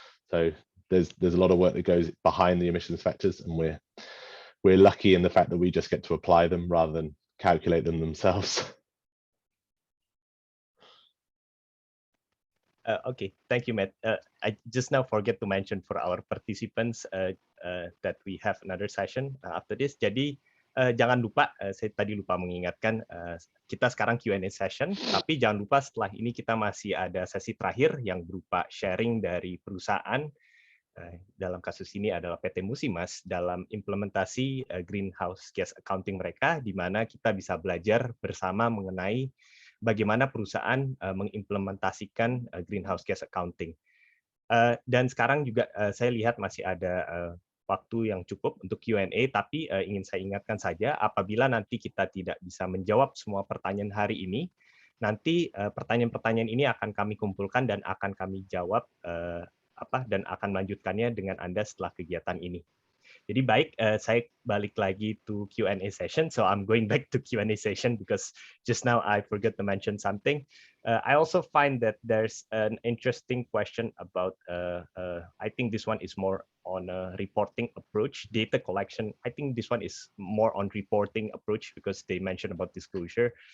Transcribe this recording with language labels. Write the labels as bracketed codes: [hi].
[en] So there's a lot of work that goes behind the emissions factors, and we're lucky in the fact that we just get to apply them rather than calculate them themselves. Okay, thank you, Matt. I just now forget to mention for our participants that we have another session after this. [id] Jadi jangan lupa, saya tadi lupa mengingatkan, kita sekarang Q&A session, tapi jangan lupa setelah ini kita masih ada sesi terakhir yang berupa sharing dari perusahaan. Dalam kasus ini adalah PT Musimas dalam implementasi greenhouse gas accounting mereka, di mana kita bisa belajar bersama mengenai bagaimana perusahaan mengimplementasikan greenhouse gas accounting. Dan sekarang juga saya lihat masih ada waktu yang cukup untuk Q&A, tapi ingin saya ingatkan saja, apabila nanti kita tidak bisa menjawab semua pertanyaan hari ini, nanti pertanyaan-pertanyaan ini akan kami kumpulkan dan akan kami jawab dan akan melanjutkannya dengan Anda setelah kegiatan ini. Jadi baik, saya balik lagi [en] to Q&A session. So I'm going back to Q&A session because just now I forgot to mention something. I also find that there's an interesting question about, I think this one is more on a reporting approach, data collection. I think this one is more on reporting approach because they mentioned about disclosure.